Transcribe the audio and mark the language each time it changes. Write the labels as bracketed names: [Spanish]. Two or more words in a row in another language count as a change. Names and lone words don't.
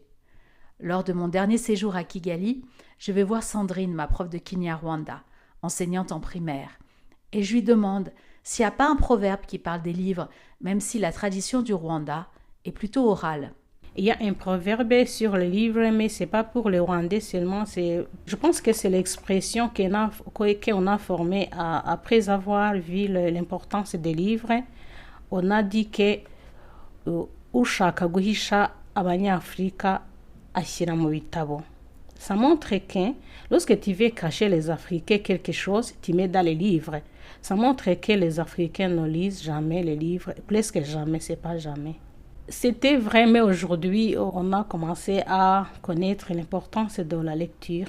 [French] Lors de mon dernier séjour à Kigali, je vais voir Sandrine, ma prof de Kinyarwanda, enseignante en primaire, et je lui demande s'il n'y a pas un proverbe qui parle des livres, même si la tradition du Rwanda est plutôt orale. Il y a un proverbe sur le livre, mais ce n'est pas pour les Rwandais seulement. Je pense que c'est l'expression qu'on a formée après avoir vu l'importance des livres. On a dit que [Kinyarwanda] ushaka guhisha abanyafrika ashyira mu bitabo. [French] Ça montre que lorsque tu veux cacher les Africains quelque chose, tu mets dans les livres. Ça montre que les Africains ne lisent jamais les livres, presque jamais, c'est pas jamais. C'était vrai, mais aujourd'hui, on a commencé à connaître l'importance de la lecture.